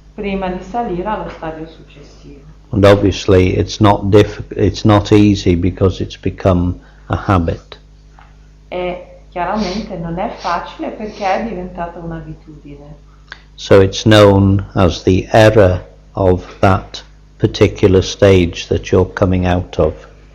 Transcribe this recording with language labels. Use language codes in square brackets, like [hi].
[it] prima di salire allo stadio successivo. [en] And obviously it's not easy because it's become a habit. [it] E chiaramente non è facile perché è diventata un'abitudine. [en] So it's known as the error of that particular stage that you're coming out of.